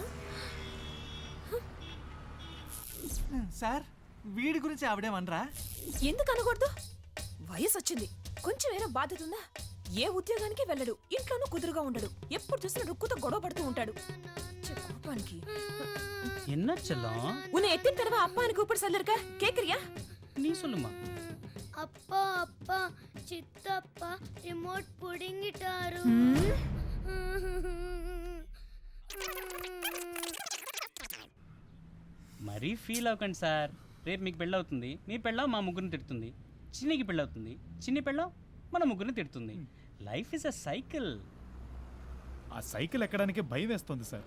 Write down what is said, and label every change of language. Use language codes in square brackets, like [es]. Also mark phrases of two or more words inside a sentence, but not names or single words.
[te] సార్, వీడి గురించి ఆవిడేమనరా? ఎందుకు అనకూడదు? వయసు వచ్చింది, కొంచెం ఏదో బాధ్యత ఉందా? ఏ ఉద్యోగానికి వెళ్ళడు, ఇంట్లోనూ కుదురుగా ఉండడు, ఎప్పుడు చూసినా రుక్కుతో గొడవ పడుతూ ఉంటాడు. కోపానికి [ta] என்ன செல்லம்? உன்னை எத்தின் தடவை அப்பான்னு கூப்பிட சொல்லிருக்க, கேக்குறியா? நீ சொல்லுமா. அப்பா அப்பா சித்தப்பா ரிமோட் புடுங்கிட்டாரு. [te] మరీ ఫీల్ అవ్వకండి సార్. రేపు మీకు పెళ్ళవుతుంది, మీ పెళ్ళం మా ముగ్గురిని తిడుతుంది. చిన్నికి పెళ్ళవుతుంది, చిన్ని పెళ్ళం మన ముగ్గురిని తిడుతుంది. [en] Life is a cycle. [te] ఆ సైకిల్ ఎక్కడానికి భయం వేస్తుంది సార్.